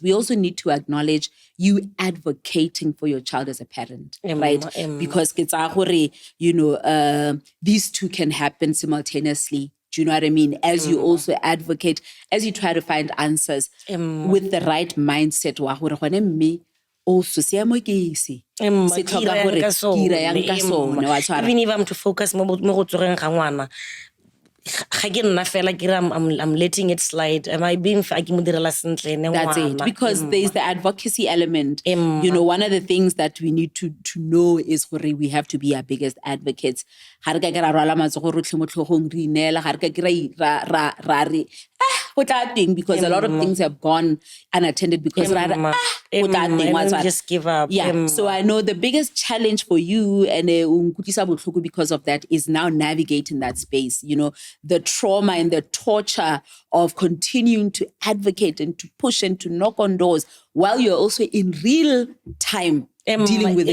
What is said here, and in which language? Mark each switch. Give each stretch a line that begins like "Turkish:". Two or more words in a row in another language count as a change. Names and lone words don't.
English: We also need to acknowledge you advocating for your child as a parent, right? Because you know, these two can happen simultaneously Do you know what I mean? As you also advocate, as you try to find answers with the right mindset.
Tswana: Wa hore gone mme also seamo ke se. Se tlhoka gore ke ira yang ka sone, wa tshwara.
English: Even if I'm to focus
Tswana: mo go tsogeng ga ngwana, ga ke nna fela ke
English: I'm letting it slide. Am I being
Tswana: fa ke mo direla sentle ne ngwana?
English: That's it. Because there's the advocacy element. You know, one of the things that we need to know is gore we have to be our biggest advocates.
Tswana: Ha re ka ke ra rwala matsogo rotlhe mo tlhogong re inela, ha re ka ke ra re go tla teng,
English: because a lot of things have gone unattended because
Tswana: ra go tla teng wa tshwara.
English: Just give up. Yeah. So I know the biggest challenge for you and
Tswana: unkutlisa botlhoko
English: because of that is now navigating that space. You know, the trauma and the torture of continuing to advocate and to push and to knock on doors while you're also in real time dealing with